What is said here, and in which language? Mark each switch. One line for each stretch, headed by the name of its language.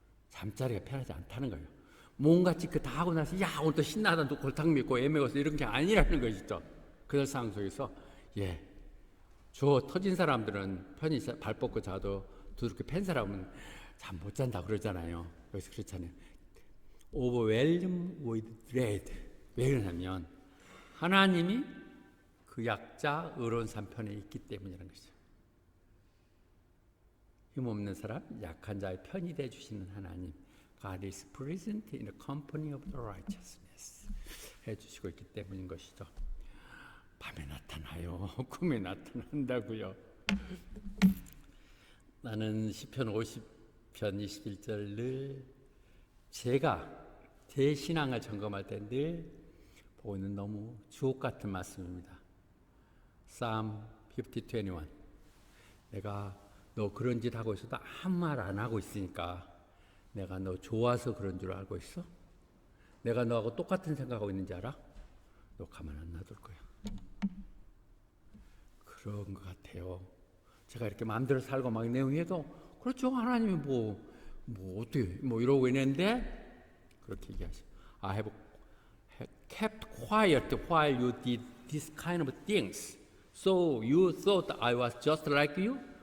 Korean: 잠자리가 편하지 않다는 거예요. 뭔가 그 다 하고 나서 야 오늘 또 신나다 또 골탕 먹고 애 먹어서 이런 게 아니라는 것이죠. 그런 상황 속에서 저 터진 사람들은 편히 발 뻗고 자도 두둑히 팬 사람은 잠 못 잔다 그러잖아요. 그래서 그렇잖아요.
English: Overwhelmed with dread.
Korean: 왜 그러냐면 하나님이 그 약자 의로운 사람 편에 있기 때문이라는 것이죠. 힘없는 사람, 약한 자의 편이 되어 주시는 하나님.
English: God is present in the company of the righteousness.
Korean: 해주시고 있기 때문인 것이죠. 밤에 나타나요. 꿈에 나타난다고요. 나는 시편 50편 21절 늘 제가 제 신앙을 점검할 때 늘 보고 있는 너무 주옥 같은 말씀입니다.
English: Psalm 50:21.
Korean: 내가 너 그런 짓 하고 있어도 아무 말 안 하고 있으니까 내가 너 좋아서 그런 줄 알고 있어? 내가 너하고 똑같은 생각하고 있는지 알아? 너 가만 안 놔둘 거야. 그런 것 같아요. 제가 이렇게 마음대로 살고 막 내용해도 그렇죠. 하나님이 뭐 어떻게 이러고 있는데 그렇게 얘기하죠.
English: I have kept quiet while you did this kind of things. So you thought I was just like you?